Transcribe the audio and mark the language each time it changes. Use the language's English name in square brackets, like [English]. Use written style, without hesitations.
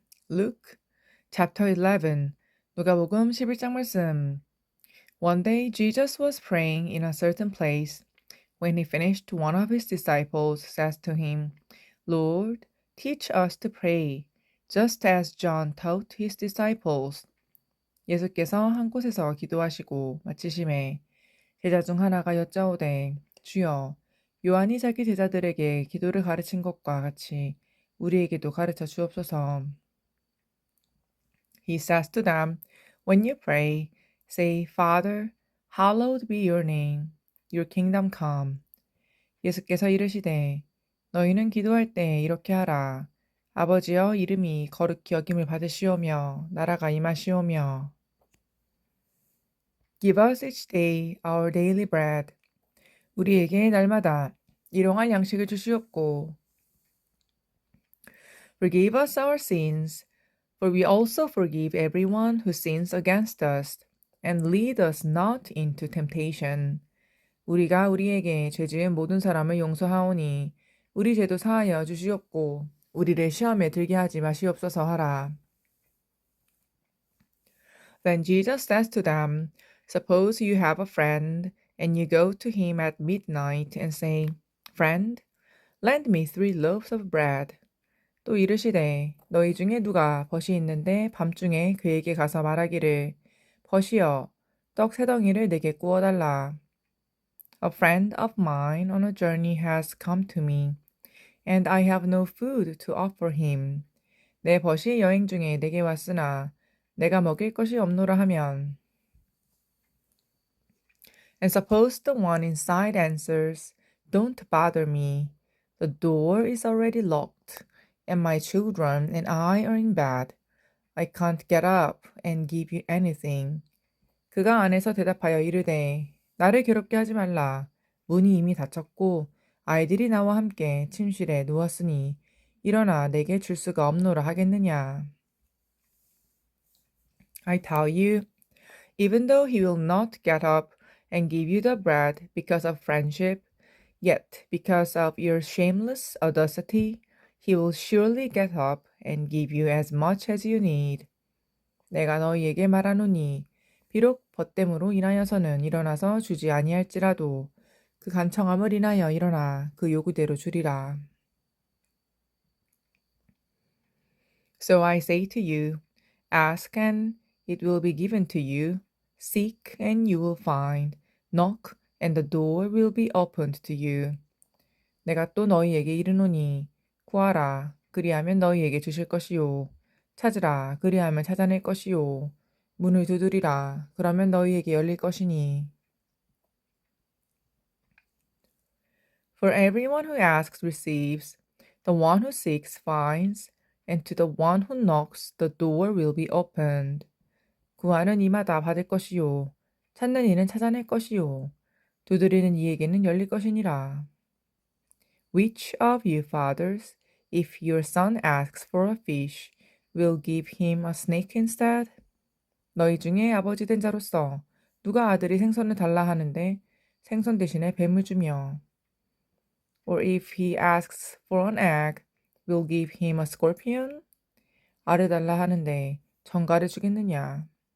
[English] Luke chapter 11 [Korean] 누가복음 11장 말씀. [English] One day Jesus was praying in a certain place. When he finished, one of his disciples says to him, Lord, teach us to pray, just as John taught his disciples. [Korean] 예수께서 한 곳에서 기도하시고 마치심에 제자 중 하나가 여짜오되 주여 요한이 자기 제자들에게 기도를 가르친 것과 같이 우리에게도 가르쳐 주옵소서. [English] He says to them, When you pray, say, Father, hallowed be your name, your kingdom come. [Korean] 예수께서 이르시되 너희는 기도할 때 이렇게 하라. 아버지여 이름이 거룩히 여김을 받으시오며 나라가 임하시오며 [English] Give us each day our daily bread. [Korean] 우리에게 날마다 일용할 양식을 주시옵고 [English] Forgive us our sins, for we also forgive everyone who sins against us, and lead us not into temptation. [Korean] 우리가 우리에게 죄 지은 모든 사람을 용서하오니 우리 죄도 사하여 주시옵고 우리를 시험에 들게 하지 마시옵소서 하라. [English] Then Jesus says to them, Suppose you have a friend, and you go to him at midnight and say, Friend, lend me 3 loaves of bread. [Korean] 또 이르시되 너희 중에 누가 벗이 있는데 밤중에 그에게 가서 말하기를 벗이여 떡 3덩이를 내게 구워달라. [English] A friend of mine on a journey has come to me, and I have no food to offer him. [Korean] 내 벗이 여행 중에 내게 왔으나 내가 먹일 것이 없노라 하면 [English] And suppose the one inside answers, Don't bother me. The door is already locked, and my children and I are in bed. I can't get up and give you anything. [Korean] 그가 안에서 대답하여 이르되 나를 괴롭게 하지 말라. 문이 이미 닫혔고 아이들이 나와 함께 침실에 누웠으니 일어나 내게 줄 수가 없노라 하겠느냐. [English] I tell you, even though he will not get up and give you the bread because of friendship, yet because of your shameless audacity, he will surely get up and give you as much as you need. [Korean] 내가 너희에게 말하노니 비록 벗됨으로 인하여서는 일어나서 주지 아니할지라도 그 간청함을 인하여 일어나 그 요구대로 주리라. [English] So I say to you, ask and it will be given to you, seek and you will find, knock and the door will be opened to you. [Korean] 내가 또 너희에게 이르노니 구하라 그리하면 너희에게 주실 것이요 찾으라 그리하면 찾아낼 것이요 문을 두드리라 그러면 너희에게 열릴 것이니 [English] For everyone who asks receives, the one who seeks finds, and to the one who knocks the door will be opened. [Korean] 구하는 이마다 받을 것이요 찾는 이는 찾아낼 것이요 두드리는 이에게는 열릴 것이니라. [English] Which of you fathers, if your son asks for a fish, will give him a snake instead? [Korean] 너희 중에 아버지 된 자로서 누가 아들이 생선을 달라 하는데 생선 대신에 뱀을 주며 [English] Or if he asks for an egg, will give him a scorpion? [Korean] 알을 달라 하는데 정갈을 주겠느냐?